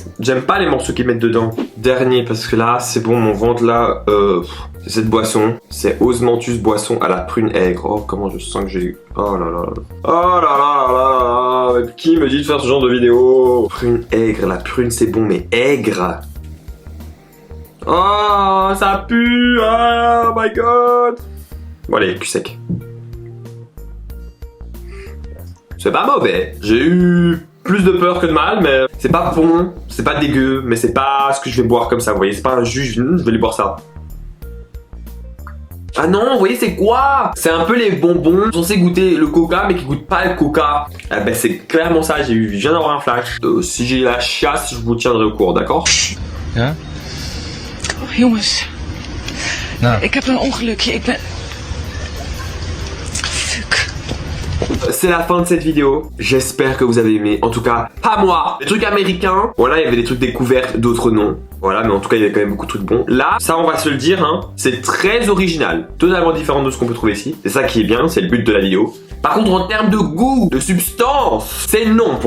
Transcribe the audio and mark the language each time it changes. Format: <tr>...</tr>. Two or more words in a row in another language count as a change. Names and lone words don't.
<fr>J'aime pas les morceaux qu'ils mettent dedans. Dernier, parce que là, c'est bon, mon ventre là, c'est cette boisson. C'est Osmanthus boisson à la prune aigre. Oh, comment je sens que j'ai... Oh là là là. Oh là là là là là. Qui me dit de faire ce genre de vidéo? Prune aigre, la prune c'est bon, mais aigre. Oh, ça pue.</fr> <en>Oh my god.</en> <fr>Bon allez, cul sec. C'est pas mauvais. J'ai eu plus de peur que de mal, mais c'est pas bon, c'est pas dégueu, mais c'est pas ce que je vais boire comme ça, vous voyez. C'est pas un jus, je vais lui boire ça. Ah non, vous voyez, c'est quoi? C'est un peu les bonbons censés goûter le coca, mais qui goûtent pas le coca. Ah ben, c'est clairement ça, je viens d'avoir un flash. Si j'ai la chiasse, je vous tiendrai au courant, d'accord?</fr> <nl>Ja? Oh, jongens. Nou. Ik heb een ongelukje. Ik ben... Fuck.</nl> <fr>C'est la fin de cette vidéo. J'espère que vous avez aimé. En tout cas, pas moi. Les trucs américains. Voilà, il y avait des trucs découverts, d'autres non. Voilà, mais en tout cas, il y avait quand même beaucoup de trucs bons. Là, ça, on va se le dire, hein, c'est très original. Totalement différent de ce qu'on peut trouver ici. C'est ça qui est bien, c'est le but de la vidéo. Par contre, en termes de goût, de substance, c'est non pour moi.</fr>